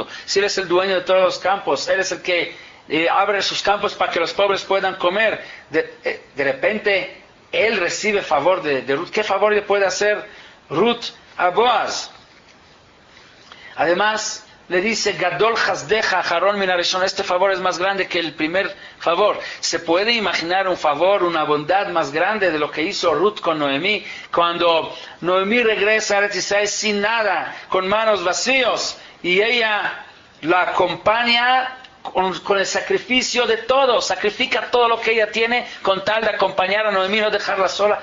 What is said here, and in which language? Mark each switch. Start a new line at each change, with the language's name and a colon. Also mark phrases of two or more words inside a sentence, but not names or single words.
Spanish: Si él es el dueño de todos los campos, él es el que abre sus campos para que los pobres puedan comer, de repente él recibe favor de Ruth. ¿Qué favor le puede hacer Ruth a Boaz? Además, le dice,
Hebrew: גדול חסדך אחרון מן הראשון,
Spanish: este favor es más grande que el primer favor. ¿Se puede imaginar un favor, una bondad más grande de lo que hizo Ruth con Noemí? Cuando Noemí regresa a Eretz Israel sin nada, con manos vacíos, y ella la acompaña con el sacrificio de todo, sacrifica todo lo que ella tiene con tal de acompañar a Noemí, no dejarla sola.